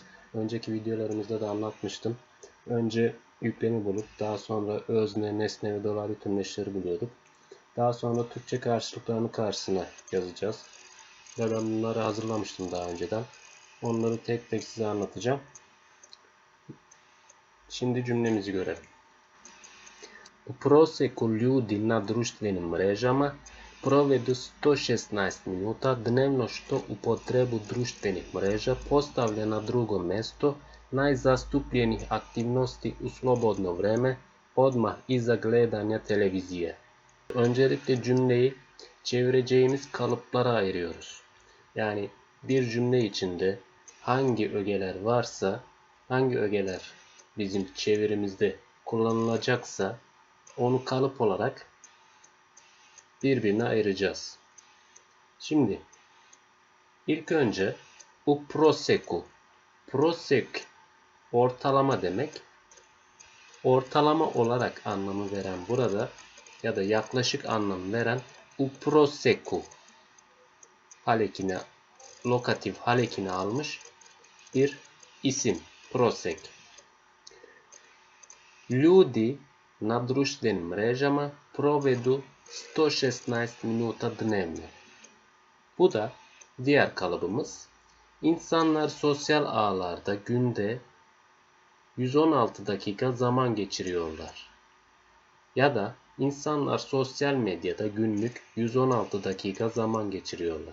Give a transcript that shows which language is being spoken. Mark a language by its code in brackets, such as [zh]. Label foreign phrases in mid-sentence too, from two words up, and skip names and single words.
[tr] Önceki videolarımızda da anlatmıştım. Önce yüklemi bulup daha sonra özne, nesne ve dolaylı tümleçleri buluyorduk. Daha sonra Türkçe karşılıklarını karşısına yazacağız. Ben bunları hazırlamıştım daha önceden. Onları tek tek size anlatacağım. Şimdi cümlemizi görelim. [sr] U proseku ljudi na društvenim mrežama provedu 116 minuta dnevno što upotrebu društvenih mreža postavlja na drugo mesto najzastupljenijih aktivnosti u slobodno vreme odmah iza gledanja televizije. [tr] Öncelikle cümleyi çevireceğimiz kalıplara ayırıyoruz. Yani bir cümle içinde hangi ögeler varsa, hangi ögeler bizim çevirimizde kullanılacaksa onu kalıp olarak birbirine ayıracağız. Şimdi ilk önce [sr] u proseku. [tr] Prosek ortalama demek. Ortalama olarak anlamı veren burada ya da yaklaşık anlam veren [sr] u proseku [tr] halekine, lokatif halekini almış bir isim. Prosek. [sr] Ljudi na društvenim mrežama provedu 116 minuta dnevno. [tr] Bu da diğer kalıbımız. İnsanlar sosyal ağlarda günde 116 dakika zaman geçiriyorlar. Ya da insanlar sosyal medyada günlük 116 dakika zaman geçiriyorlar.